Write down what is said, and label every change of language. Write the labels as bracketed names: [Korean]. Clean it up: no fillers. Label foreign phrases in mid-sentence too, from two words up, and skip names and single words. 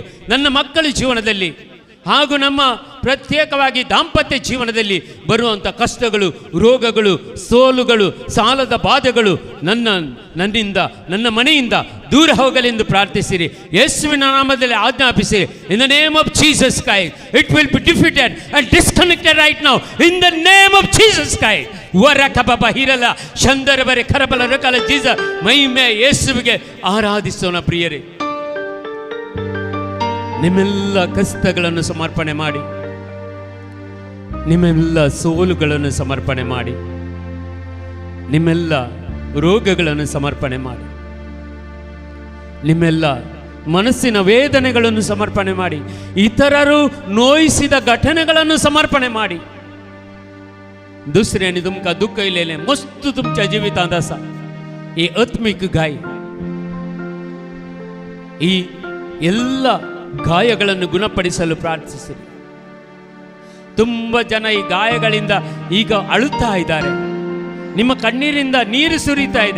[Kannada] ನನ್ನ ಮಕ್ಕಳ ಜೀವನದಲ್ಲಿ ಹಾಗೂ ನಮ್ಮ ಪ್ರತ್ಯೇಕವಾಗಿ ದಾಂಪತ್ಯ ಜೀವನದಲ್ಲಿ ಬರುವಂಥ ಕಷ್ಟಗಳು, ರೋಗಗಳು, ಸೋಲುಗಳು, ಸಾಲದ ಬಾಧೆಗಳು ನನ್ನಿಂದ, ನನ್ನ ಮನೆಯಿಂದ ದೂರ ಹೋಗಲೆಂದು ಪ್ರಾರ್ಥಿಸಿರಿ. ಯೇಸುವಿನ ನಾಮದಲ್ಲಿ ಆಜ್ಞಾಪಿಸಿರಿ. [English] In the name of Jesus Christ it will be defeated and disconnected right now in the name of Jesus Christ. ವರ ಕಬಬ ಹಿರಲ ಚಂದರ ಬರೆ ಕರಬಲ ರಕಲ ಜೀಸಸ್. [Kannada] ಮಹಿಮೆ ಯೇಸುವಿಗೆ ಆರಾಧಿಸೋಣ ಪ್ರಿಯರೇ. ನಿಮ್ಮೆಲ್ಲ ಕಷ್ಟಗಳನ್ನು ಸಮರ್ಪಣೆ ಮಾಡಿ, ನಿಮ್ಮೆಲ್ಲ ಸೋಲುಗಳನ್ನು ಸಮರ್ಪಣೆ ಮಾಡಿ, ನಿಮ್ಮೆಲ್ಲ ರೋಗಗಳನ್ನು ಸಮರ್ಪಣೆ ಮಾಡಿ, ನಿಮ್ಮೆಲ್ಲ ಮನಸ್ಸಿನ ವೇದನೆಗಳನ್ನು ಸಮರ್ಪಣೆ ಮಾಡಿ, ಇತರರು ನೋಯಿಸಿದ ಘಟನೆಗಳನ್ನು ಸಮರ್ಪಣೆ ಮಾಡಿ. [Konkani] दुसऱ्याने तुमका दुःख इलेले मस्त तुमच्या जीवितांत आसा. [Kannada] ಈ ಆತ್ಮಿಕ ಗಾಯ, ಈ ಎಲ್ಲ ಗಾಯಗಳನ್ನು ಗುಣಪಡಿಸಲು ಪ್ರಾರ್ಥಿಸಿರಿ. ತುಂಬ ಜನ ಈ ಗಾಯಗಳಿಂದ ಈಗ ಅಳುತ್ತಾ ಇದ್ದಾರೆ. ನಿಮ್ಮ ಕಣ್ಣೀರಿಂದ ನೀರು ಸುರಿತಾ ಇದೆ.